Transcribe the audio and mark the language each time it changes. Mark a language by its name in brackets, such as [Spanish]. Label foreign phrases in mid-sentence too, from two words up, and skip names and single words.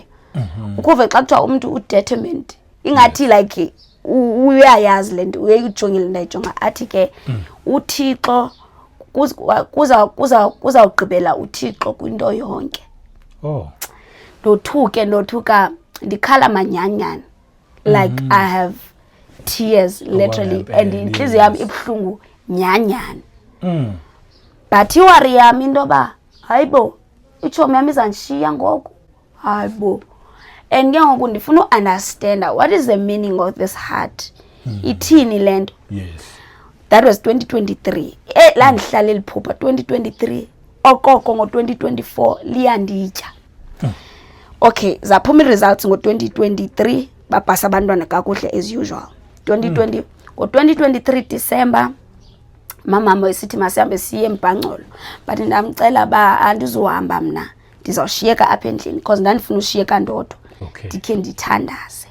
[Xhosa] Ukuve xa kuthiwa umuntu udetermined ingathi like uyayazi le nto uyayijongile into ayijonga. Athi ke uThixo kuzawugqibela uThixo kwinto yonke. Ndothuka ndikhala manyanyana [English] like I have tears literally [Xhosa] and inhliziyo yami ibuhlungu nyanyana. But iwari yami into ba hayibo ichomi yami izandishiya ngoku hayibo. And ke ngoku ndifuna [English] understand what is the meaning of this heart. [Xhosa] Ithini lento? [English] That was 2023. [Xhosa] La ndihlale liphupha 2023 okoko ngo2024 liyanditya. Okay, zaphuma results ngo2023 bapasa abantwana kakuhle [English] as usual. [Xhosa] 2023 December mama esithi masihambe siye eMbhangcolo but ndamcela ba andizohamba mna ndizawushiyeka apha endlini because ndandifuna ushiyeka ndodwa ndikhe ndithandaze.